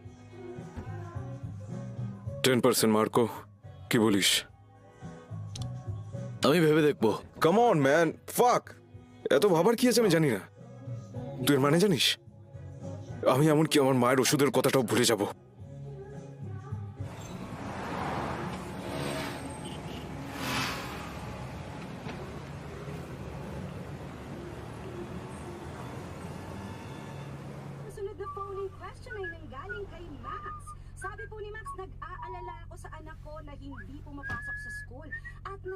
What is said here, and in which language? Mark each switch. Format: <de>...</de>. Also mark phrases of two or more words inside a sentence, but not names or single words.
<bn>10% মার্কো, কি বলিস? আমি ভেবে দেখবো।</bn> <en>come on man,</en> <bn>ফাক, এত ভাবার কি আছে আমি জানি না। তুই এর মানে জানিস? আমি এমনকি আমার মায়ের ওষুধের কথাটাও ভুলে যাব।</bn> <tl>Sunod na</tl> <en>phone in question</en> <tl>ay nanggaling kay Max. Sabi po ni Max, nag-aalala ako sa anak ko na hindi pumapasok sa school at</tl>